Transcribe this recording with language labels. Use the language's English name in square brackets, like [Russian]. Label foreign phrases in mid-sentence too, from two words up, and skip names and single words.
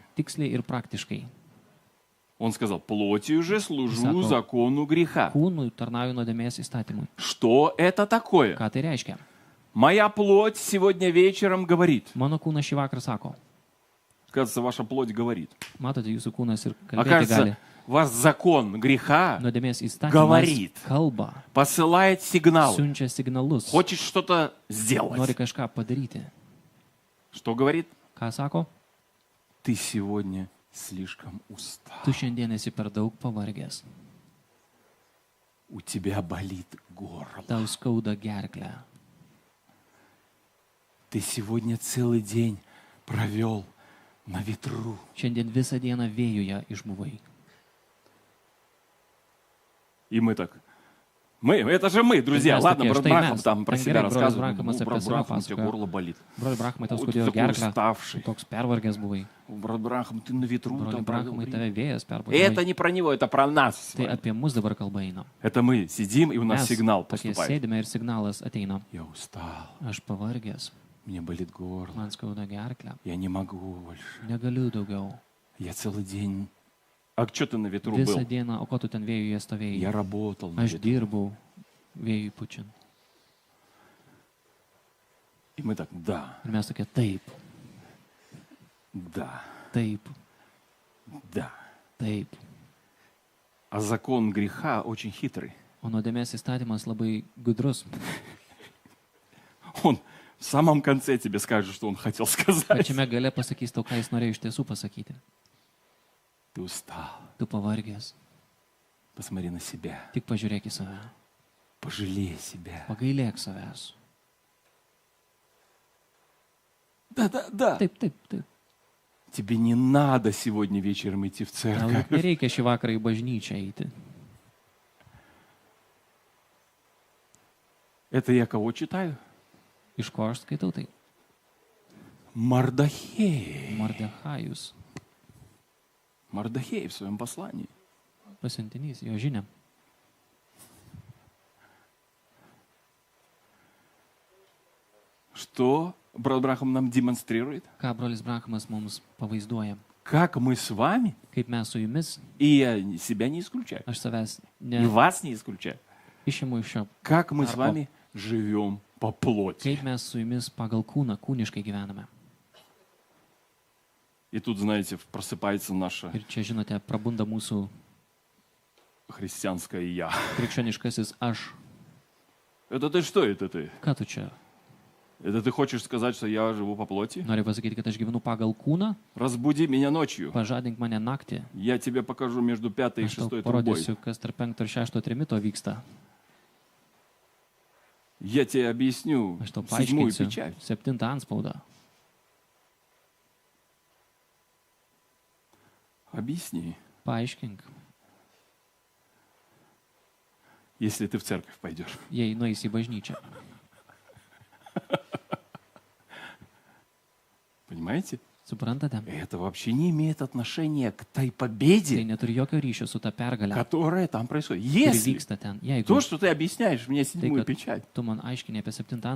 [Lithuanian] Tiksliai ir praktiškai. [Russian] Он сказал, плотью же служу Исааков. закону греха. [Lithuanian] Kūnui tarnauju nuodėmės įstatymui. [Russian] Что это такое? [Lithuanian] Ką tai reiškia? [Russian] Моя плоть сегодня вечером говорит. [Lithuanian] Mano kūnas šį vakarą sako. [Russian] Кажется, ваша плоть говорит. [Lithuanian] Matote, jūsų kūnas ir kalbėti [Russian] Окажется, [Lithuanian] gali. [Russian] ваш закон греха [Lithuanian] Nuodėmės įstatymas [Russian] говорит. [Lithuanian] kalba, [Russian] посылает сигнал. [Lithuanian] siunčia signalus, [Russian] Хочет что-то [Lithuanian] nori [Russian] сделать. [Lithuanian] kažką padaryti. [Russian] Что говорит? [Lithuanian] Ką sako? [Russian] Ты сегодня слишком устал. [Lithuanian] Tu šiandien esi per daug pavargęs. [Russian] У тебя болит горло. [Lithuanian] Tau skauda gerklę. [Russian] Ты сегодня целый день провел на ветру. [Lithuanian] Šiandien visą dieną vėjuje išbuvai. [Russian] И мы так. Это же мы, друзья. [Lithuanian] Mes [Russian] Ладно, [Lithuanian] tokie, [Russian] брат [Lithuanian] štai [Russian] Брахам [Lithuanian] mes. [Russian] там про [Lithuanian] Ten [Russian] себя [Lithuanian] gerai, brolis [Russian] рассказывает. [Lithuanian] Brahamas apie [Russian] Брат [Lithuanian] save [Russian] Брахам, у тебя [Lithuanian] pasakojo. [Russian] горло болит. [Lithuanian] Broli Brahmai, tau [Russian] Ой, ты [Lithuanian] skaudėjo [Russian] такой [Lithuanian] gerklę. [Russian] уставший. [Lithuanian] Toks pervargęs buvai. [Russian] Брат Брахам, ты на ветру [Lithuanian] Broli [Russian] там провел [Lithuanian] Brahmai, [Russian] время. [Lithuanian] tave vėjas [Russian] Это [Lithuanian] perbūdė. [Russian] не про него, это про нас. с [Lithuanian] Tai [Russian] вами. [Lithuanian] apie mus dabar kalba eina. [Russian] Это мы сидим, и у нас [Lithuanian] Mes [Russian] сигнал [Lithuanian] tokie [Russian] поступает. [Lithuanian] sėdime ir signalas ateina. [Russian] Я устал, [Lithuanian] Aš pavargęs, [Russian] мне болит горло, [Lithuanian] man skauda gerklę. [Russian] я не могу больше. [Lithuanian] Negaliu daugiau. [Russian] Я целый день... А что ты на ветру [Lithuanian] Visą [Russian] был? [Lithuanian] dieną, o ko tu ten vėjuje [Russian] Я [Lithuanian] stovėjai? [Russian] работал на [Lithuanian] Aš [Russian] ветру. [Lithuanian] dirbau vėjui pučiant. [Russian] И мы так, да, [Lithuanian] Ir mes tokie, taip, [Russian] да, [Lithuanian] taip, [Russian] да. [Lithuanian] taip. [Russian] А закон греха очень хитрый. [Lithuanian] O nuodėmės įstatymas labai gudrus. [Russian] Он в самом конце тебе скажет, что он хотел сказать. [Lithuanian] Pačiame gale pasakys tau, ką jis norėjo iš tiesų pasakyti. [Russian] Ты устал. [Lithuanian] Tu pavargęs. [Russian] Посмотри на себя. [Lithuanian] Tik pažiūrėk į save. [Russian] Пожалей себя. [Lithuanian] Pagailėk savęs. [Russian] Да, да, да. [Lithuanian] Taip, taip, taip. [Russian] Тебе не надо сегодня вечером идти в [Lithuanian] Tau [Russian] церковь. [Lithuanian] nereikia šį vakarą į bažnyčią eiti. [Russian] Это я кого читаю? [Lithuanian] Iš ko aš skaitau tai? [Russian] Мардахей. [Lithuanian] Mordechajus, [Russian] Мардахей в своем послании. [Lithuanian] pasiuntinys, jo žinia. [Russian] Что брат Брахам нам демонстрирует? [Lithuanian] Ką brolis Branhamas mums pavaizduoja? [Russian] Как мы с вами, [Lithuanian] Kaip mes su jumis, [Russian] и я себя не исключаю, [Lithuanian] aš savęs [Russian] и вас не исключаю, [Lithuanian] išimu iš šio, [Russian] как мы с Тарко. вами живем по плоти. [Lithuanian] kaip mes su jumis pagal kūną, kūniškai gyvename. [Russian] И тут, знаете, просыпается наше [Lithuanian] Ir čia, žinote, prabunda mūsų [Russian] христианское «я». [Lithuanian] krikščioniškasis aš. [Russian] Это ты что это ты? [Lithuanian] Ką tu čia? [Russian] Это ты хочешь сказать, что я живу по плоти? [Lithuanian] Noriu pasakyti, kad aš gyvenu pagal kūną, [Russian] Разбуди меня ночью. [Lithuanian] pažadink mane naktį. [Russian] Я тебе покажу между пятой и [Lithuanian] Aš tau [Russian] шестой трубой. [Lithuanian] parodysiu, kas tarp 5 ir 6 trimito vyksta. [Russian] Я тебе объясню [Lithuanian] Aš tau [Russian] седьмую [Lithuanian] paaiškinsiu [Russian] печать. [Lithuanian] 7 antspaudą. [Russian] Объясни, [Lithuanian] Paaiškink, [Russian] если ты в церковь пойдешь. [Lithuanian] jei nueisi į bažnyčią. [Russian] Понимаете? [Lithuanian] Suprantate? [Russian] Это вообще не имеет отношения к той [Lithuanian] Tai [Russian] победе, [Lithuanian] neturi jokio ryšio su ta pergalė, [Russian] которая там происходит. [Lithuanian] kuri [Russian] Если [Lithuanian] vyksta ten. Jeigu [Russian] то, что ты объясняешь мне [Lithuanian] tai, [Russian] седьмую [Lithuanian] kad [Russian] печать, [Lithuanian] tu man aiškini apie 7 antspaudą,